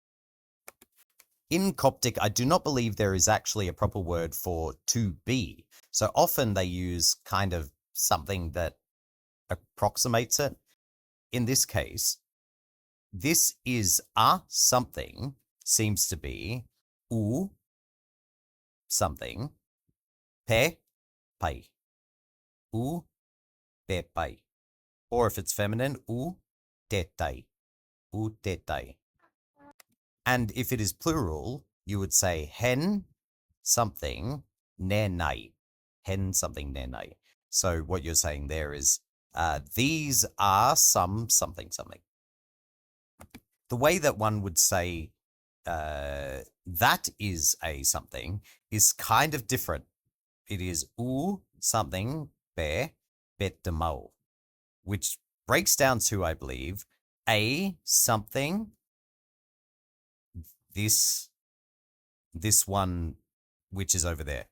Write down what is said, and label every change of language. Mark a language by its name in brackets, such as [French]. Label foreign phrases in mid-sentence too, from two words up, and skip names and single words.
[English] In Coptic, I do not believe there is actually a proper word for to be. So often they use kind of something that approximates it. In this case, this is a something seems to be u something, [Coptic] pe, pai, u, pe, pai. [English] Or if it's feminine, [Coptic] u, te, tai, u, te, tai. [English] And if it is plural, you would say hen something, [Coptic] ne, nai, hen something, ne, nai. [English] So what you're saying there is, these are some something, something. The way that one would say, that is a something is kind of different. It is u something [Coptic] be betamau, [English] which breaks down to, I believe, a something, this one, which is over there.